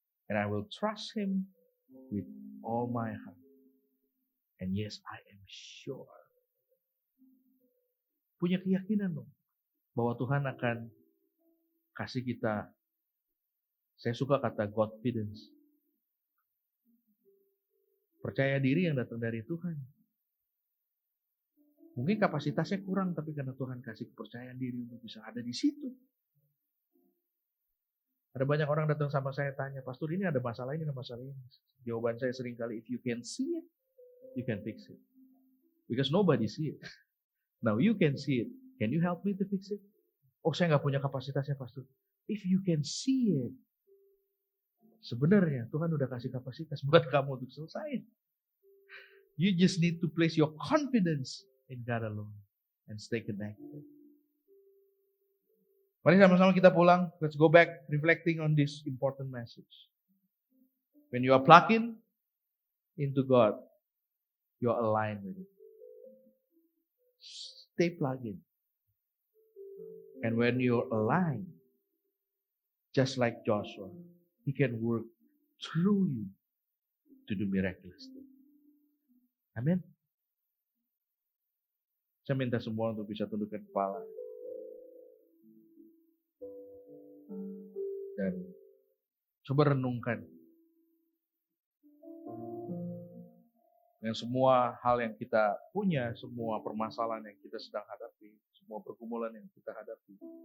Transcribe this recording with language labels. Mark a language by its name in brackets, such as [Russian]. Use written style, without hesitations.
[English] And I will trust Him with all my heart. And yes, I am sure. [Indonesian] Punya keyakinan dong, bahwa Tuhan akan kasih kita, saya suka kata Godfidence. Percaya diri yang datang dari Tuhan. Mungkin kapasitasnya kurang, tapi karena Tuhan kasih kepercayaan diri untuk bisa ada di situ. Ada banyak orang datang sama saya tanya, Pastor ini ada masalah ini. Jawaban saya sering kali, [English] if you can see it, you can fix it. Because nobody see it. Now you can see it. Can you help me to fix it? Oh, [Indonesian] saya nggak punya kapasitasnya, [English] Pastor. If you can see it, [Indonesian] sebenarnya Tuhan udah kasih kapasitas buat kamu untuk selesai. [English] You just need to place your confidence in God alone and stay connected. [Indonesian] Mari sama-sama kita pulang. [English] Let's go back reflecting on this important message. When you are plugged into God, you are aligned with it. Stay plugged in. And when you're aligned, just like Joshua, He can work through you to do miraculous things. [Indonesian] Amin. Saya minta semua untuk bisa tundukkan kepala. Dan coba renungkan. Dengan semua hal yang kita punya, semua permasalahan yang kita sedang hadapi, semua pergumulan yang kita hadapi.